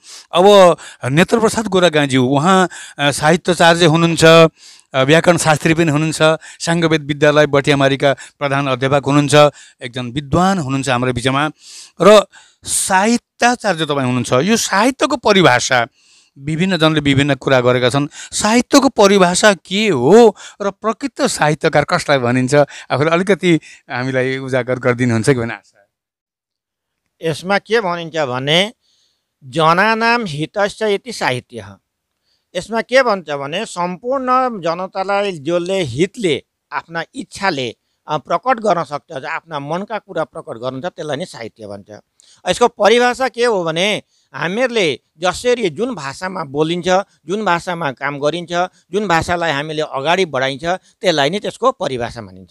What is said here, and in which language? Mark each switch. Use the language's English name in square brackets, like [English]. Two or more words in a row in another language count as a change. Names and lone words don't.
[Nepali] अब नेत्रप्रसाद गोरागाईज्यू, उहाँ साहित्याचार्य हुनुहुन्छ, व्याकरण शास्त्री पनि हुनुहुन्छ, साङ्गवेद विद्यालय बटियामारीका प्रधान अध्यापक हुनुहुन्छ, एकजना विद्वान हुनुहुन्छ हाम्रो बिचमा र साहित्याचार्य तपाईँ हुनुहुन्छ। यो साहित्यको परिभाषा विभिन्न जनले विभिन्न कुरा गरेका छन्। साहित्यको परिभाषा के हो र प्रकृत साहित्यकार कसलाई भनिन्छ, आफूले अलिकति हामीलाई उजागर गरिदिनुहुन्छ कि भन्ने आशा। यसमा के भनिन्छ भने [Sanskrit] जनानाम हितश्च इति साहित्य। [Nepali] यसमा के भन्छ भने सम्पूर्ण जनतालाई जसले हितले आफ्ना इच्छाले प्रकट गर्न सक्छ, आफ्ना मनका कुरा प्रकट गर्नुहुन्छ, त्यसलाई नै साहित्य भन्छ। यसको परिभाषा के हो भने हामीहरूले जसरी जुन भाषामा बोलिन्छ, जुन भाषामा काम गरिन्छ, जुन भाषालाई हामीले अगाडि बढाइन्छ, त्यसलाई नै त्यसको परिभाषा मानिन्छ।